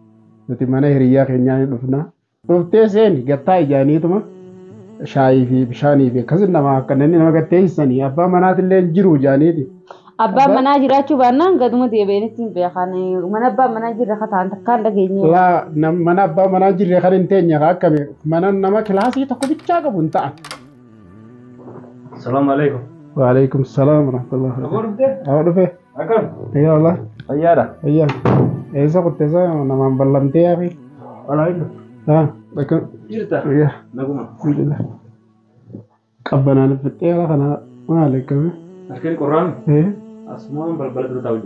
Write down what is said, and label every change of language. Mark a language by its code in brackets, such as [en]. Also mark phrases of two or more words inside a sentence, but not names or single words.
[om] Nuti mana hiriyaa keenyaa ni dhufna. Dhuftee seeni gattaa ijaaniituma shaayii fi bishaanii fi akkasii nama akkanatti nama gatteessanii abbaa manaatillee jiru ijaaniiti. Abbaan manaa jiraachuu baannaan gaduma deebi'anitti hin beekan. Mana abbaan manaa jirre kataan takkaan dhageenye. Mana abbaa manaa jirre kan hin teenye akkami mana nama kilaasii tokko bichaa qabu hin ta'an. [ar] السلام عليكم. وعليكم السلام ورحمة الله وبركاته. [om] Awwa dhufe. Akkam. Ayyaa wallah. Ayyaadha. Ayyaa. Eessa kutteessa namaan ballamtee yaafi. Walaa hin bakka. Jirta. Ayyaa. Naguma. Alhamdulillah. Qabbanaan fixee ala kana maal eeggame? Askari qorraan. Asumaan balbala dura taa'u jira.